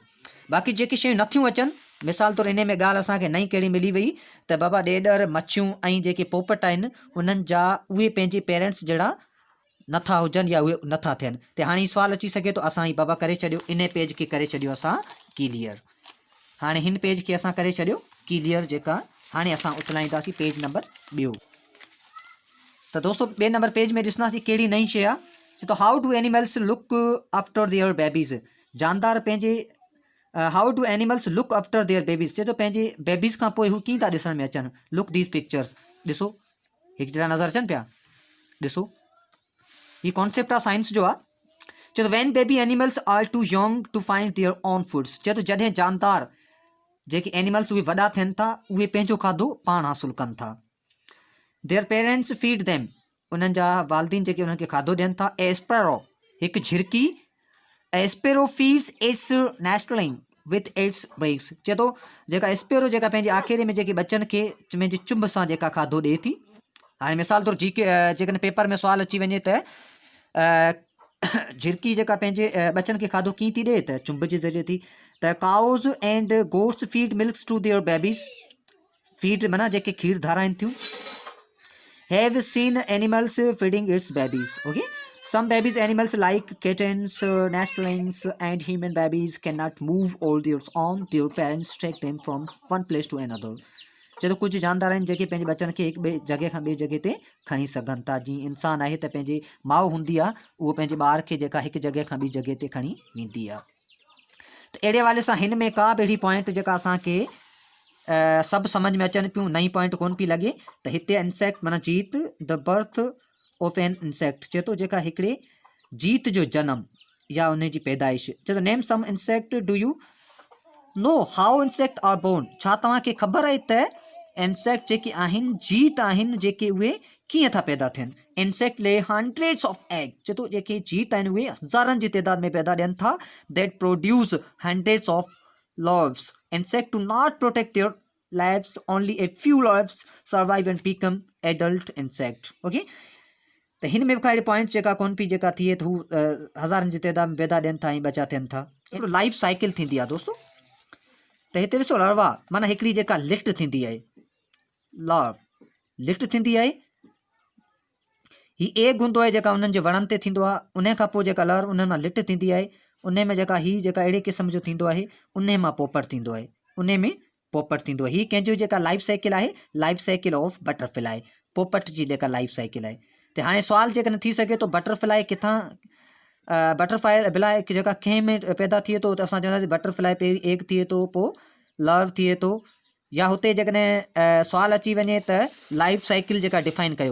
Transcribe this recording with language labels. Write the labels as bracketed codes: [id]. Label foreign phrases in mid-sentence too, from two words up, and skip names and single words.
[sd] बाक़ी जेके शयूं नथियूं अचनि, मिसाल तौरु इन में ॻाल्हि असांखे नई कहिड़ी मिली वई त बाबा ॾेॾर मच्छियूं ऐं जेके पोपट आहिनि उन्हनि जा उहे पंहिंजे पेरेंट्स जहिड़ा नथा हुजनि या उहे नथा थियनि। त हाणे ही सुवालु अची सघे थो, असां ही बाबा करे छॾियो, इन पेज खे करे छॾियो असां क्लियर। हाणे हिन पेज खे असां करे छॾियो क्लियर। जेका हाणे असां उथलाईंदासीं पेज नंबर ॿियो। त दोस्तो ॿिए नंबर पेज में ॾिसंदासीं कहिड़ी नई शइ आहे। चए थो [en] how do animals look after their babies. [sd] जानदार पंहिंजे [en] how do animals look after their babies, [sd] चए थो पंहिंजे बेबीज़ खां पोइ हू कीअं था ॾिसण में अचनि। [en] look these pictures, [sd] ॾिसो हिकु जहिड़ा नज़र अचनि पिया। ॾिसो ही कॉन्सेप्ट आहे साइंस जो आहे। चए थो [en] when baby animals are too young to find their own foods. [sd] चए थो जॾहिं जानदार जेके एनिमल्स उहे वॾा थियनि था उहे पंहिंजो खाधो पाण हासिलु कनि था। [en] their parents feed them, [sd] उन्हनि जा वालदीन जेके उन्हनि खे खाधो ॾियनि था। [en] एस्पेरो, [sd] हिकु झिरकी, [en] sparrow feeds its nestling with its breaks. [sd] चए थो जेका एस्पेरो जेका पंहिंजे आख़िरी में जेके बचनि खे पंहिंजे चुंभ सां जेका खाधो ॾिए थी। हाणे मिसाल तौरु जेकॾहिं पेपर में सुवालु अची वञे त झिरकी जेका पंहिंजे बचनि खे खाधो कीअं थी ॾिए त चुंभ जे ज़रिए थी। [en] त cows and goats feed milks to their babies, feed [sd] माना जेके खीर धाराइनि थियूं। [en] have seen animals feeding its babies. Okay, some babies animals like kittens, nestlings and human babies cannot move all their own. Their parents take them from one place to another. [sd] चलो कुछ जानदार आहिनि जेके पंहिंजे बचनि खे हिकु ॿिए जॻह खां ॿिए जॻह ते खणी सघनि था। जीअं इंसानु आहे त पंहिंजे माउ हूंदी आहे उहो पंहिंजे ॿार खे जेका हिकु जॻह खां ॿी जॻह ते खणी वेंदी आहे। त अहिड़े हवाले सां हिन में का बि अहिड़ी पॉइंट जेका असांखे सभु सम्झ में अचनि पियूं, नई पॉइंट कोन पई लॻे। त हिते इंसेक्ट माना जीत, [en] the birth of an insect, [sd] चए थो जेका हिकिड़े जीत जो जनम या उन जी पैदाइश। चए थो [en] name some insect, do you know how insect are born. [sd] छा तव्हांखे ख़बर आहे त इंसेक्ट जेके आहिनि जीत आहिनि जेके उहे कीअं था पैदा थियनि। [en] insect lay hundreds of egg, [sd] चए थो जेके जीत आहिनि उहे हज़ारनि जी तइदाद में पैदा ॾियनि था। [en] that produce hundreds of larves. Insects do not protect their lives. Only a few larves survive and become adult insect. Okay. [sd] त हिन में बि का पॉइंट जेका कोन पई जेका थिए त हू हज़ारनि जी तइदाद में पैदा ॾियनि था ऐं बचा थियनि था। हिकिड़ो [en] life cycle [sd] थींदी आहे दोस्तो। त हिते ॾिसो लार्वा माना हिकिड़ी जेका लिफ्ट थींदी आहे, लिफ्ट थींदी आहे। ही एग हूंदो आहे जेका उन्हनि जे वणनि ते थींदो आहे। उन खां पोइ जेका लार्वा उन मां लिफ्ट थींदी आहे। उन में जेका ही जेका अहिड़े क़िस्म जो थींदो आहे उन मां पोपट थींदो आहे। उन में पोपट थींदो आहे। ही कंहिंजो जेका [en] life cycle [sd] आहे, [en] life cycle of butterfly, [sd] पोपट जी जेका [en] life cycle [sd] आहे। त हाणे सुवालु जेकॾहिं थी सघे थो बटरफ्लाई किथां बटरफ्लाई जेका कंहिं में पैदा थिए थो त असां चवंदासीं बटरफ्लाई पहिरीं एग थिए थो, पोइ लार्व थिए थो। या हुते जेकॾहिं सुवालु अची वञे त [en] life cycle [sd] जेका डिफाइन कयो।